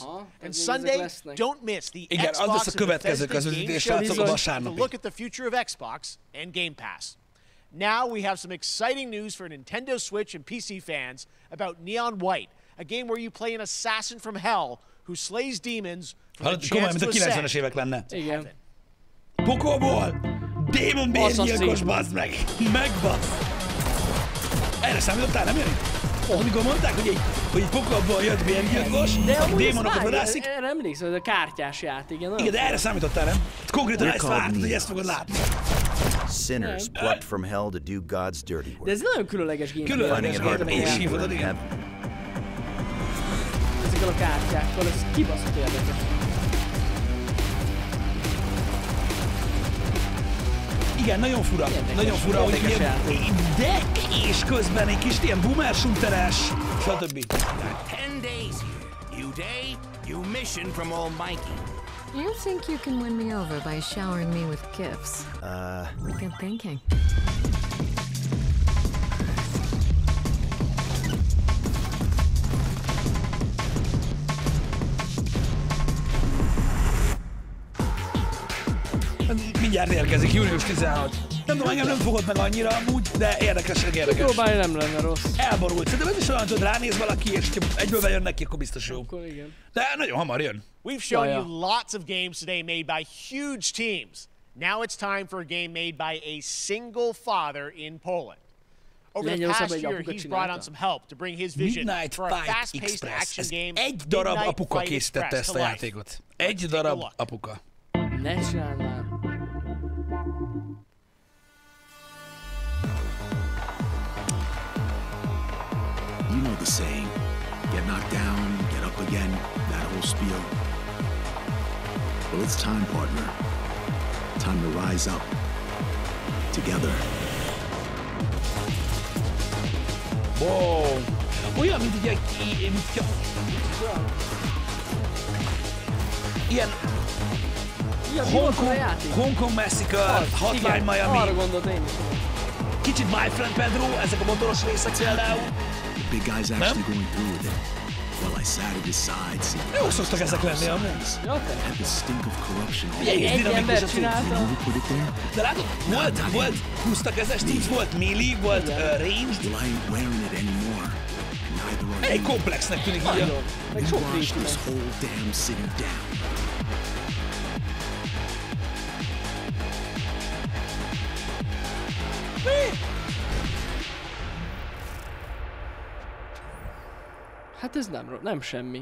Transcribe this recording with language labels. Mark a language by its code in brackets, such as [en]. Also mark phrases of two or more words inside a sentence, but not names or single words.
[en] And Sunday, don't miss the Xbox and Bethesda Game Showcase to look at the future of Xbox and Game Pass. Now we have some exciting news for Nintendo Switch and PC fans about Neon White, a game where you play an assassin from hell who slays demons for the chance to ascend to heaven. [hu] Pokolból! Démon bérgyilkos, bazd meg! Megbasz! Erre számítottál, nem Jani? Amikor mondták, hogy egy pokolból jött bérgyilkos, a démonokat vadászik. Erre emlékszem, ez a kártyás játék, igen? Igen, de erre számítottál, nem? Konkrétan ezt vártad, hogy ezt fogod látni. [en] Sinners plucked from hell to do God's dirty work. [hu] De ez nagyon különleges gameplay. [en] Finding it hard to believe that [hu] ezekkel a kártyákkal, ez kibaszott érdekes. Igen, nagyon fura, hogy ilyen deck és közben egy kis ilyen boomer shooteres, stb. [en] 10 days here. New day, new mission from Almighty. You think you can win me over by showering me with gifts? Good thinking. [hu] Mindjárt érkezik, június 16. Nem tudom, engem nem fogott meg annyira amúgy, de érdekes. Próbálj, nem lenne rossz. Elborult. Szerintem ez is olyan, hogy ránéz valaki, és egyből bejön neki, akkor biztos jó. Akkor igen. De nagyon hamar jön. [en] We've shown you lots of games today made by huge teams. Now it's time for a game made by a single father in Poland. Over the past year, he's brought on some help to bring his vision for a fast-paced action game. [hu] Egy darab apuka készítette ezt a játékot. Egy darab apuka. Ne csinálj már. [en] You know the saying, get knocked down, get up again, that whole spiel. Well, it's time, partner. Time to rise up. Together. Wow. [hu] Olyan, mint egy ilyen Hong Kong Massacre, Hotline Miami. Arra gondolt én is. Kicsit My Friend Pedro, ezek a motoros részek például. [en] The big guy's actually going through with it. Well, I sat at his side, seeing [hu] jó szoktak ezek lenni, amúgy. [en] had the stink of corruption all [hu] Egy ember csinálta. De látod, volt húztakezes teams, volt melee, volt ranged. [en] Well, I ain't wearing it anymore. Neither are [hu] egy komplexnek tűnik így. [en] You watch this whole damn city down. [hu] Hát ez nem semmi.